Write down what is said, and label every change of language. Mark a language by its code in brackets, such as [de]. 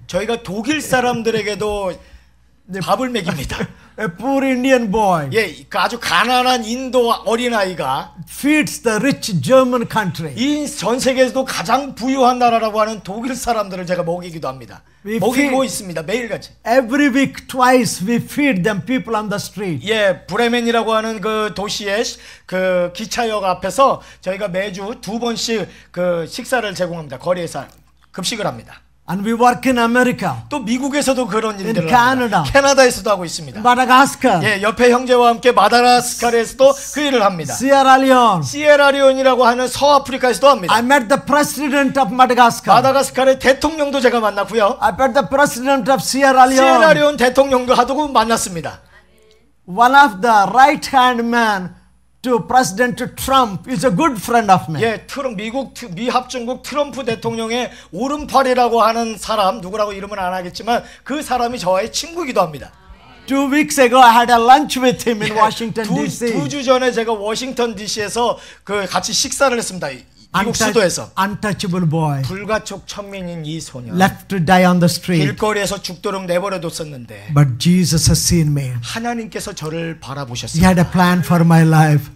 [ko] 저희가 독일 사람들에게도 밥을 먹입니다. [en] A poor Indian boy [ko] 예, 그 아주 가난한 인도 어린아이가 [en] feeds the rich German country. [ko] 이 전 세계에서도 가장 부유한 나라라고 하는 독일 사람들을 제가 먹이기도 합니다. 먹이고 있습니다. 매일같이. [en] Every week, twice, we feed them people on the street. [ko] 예, 브레멘이라고 하는 그 도시의 그 기차역 앞에서 저희가 매주 2번씩 그 식사를 제공합니다. 거리에서 급식을 합니다. [en] And we work in America, [ko] 또 미국에서도 그런 일들을 [en] Canada. [ko] 합니다. 캐나다에서도 하고 있습니다. [en] Madagascar, [ko] 예, 옆에 형제와 함께 마다가스카르에서도 그 일을 합니다. [en] Sierra Leone. [ko] 시에라리온이라고 하는 서아프리카에서도 합니다. [en] I met the president of Madagascar. [ko] 마다가스카르의 대통령도 제가 만났고요. [en] I met the president of Sierra Leone. [ko] 시에라리온 대통령도 하고 만났습니다. [en] One of the right-hand man to President Trump is a good friend of mine. [ko] 예, 미합중국 트럼프 대통령의 오른팔이라고 하는 사람, 누구라고 이름은 안 하겠지만 그 사람이 저와의 친구이기도 합니다. [en] 2 weeks ago, I had a lunch with him in Washington, D.C. [ko] 2주 전에 제가 워싱턴 DC에서 같이 식사를 했습니다. 미국 수도에서. [en] Untouchable boy. [ko] 불가촉 천민인 이 소년. [en] Left to die on the street. [ko] 길거리에서 죽도록 내버려뒀었는데 [en] But Jesus has seen me. [ko] 하나님께서 저를 [en] He [ko] 바라보셨습니다. [en] had a plan for my life.